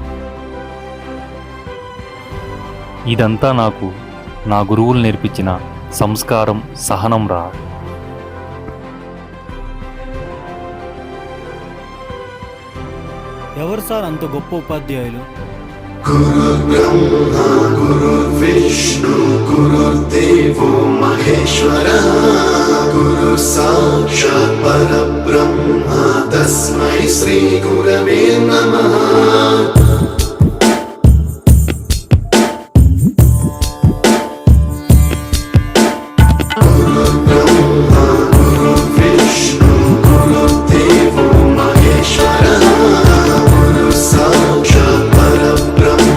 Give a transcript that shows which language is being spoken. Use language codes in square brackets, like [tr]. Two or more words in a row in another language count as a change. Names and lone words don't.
[te] ఇదంతా నాకు నా గురువులు నేర్పించిన సంస్కారం, సహనం రా. ఎవరు సార్ అంత గొప్ప ఉపాధ్యాయులు? [sa] गुरुर्ब्रह्मा गुरुर्विष्णु गुरुर्देवो महेश्वरः गुरु साक्षात् परब्रह्मा तस्मै श्री गुरवे नमः गुरुर्ब्रह्मा गुरुर्विष्णु गुरुर्देवो महेश्वरः गुरु साक्षात् परब्रह्मा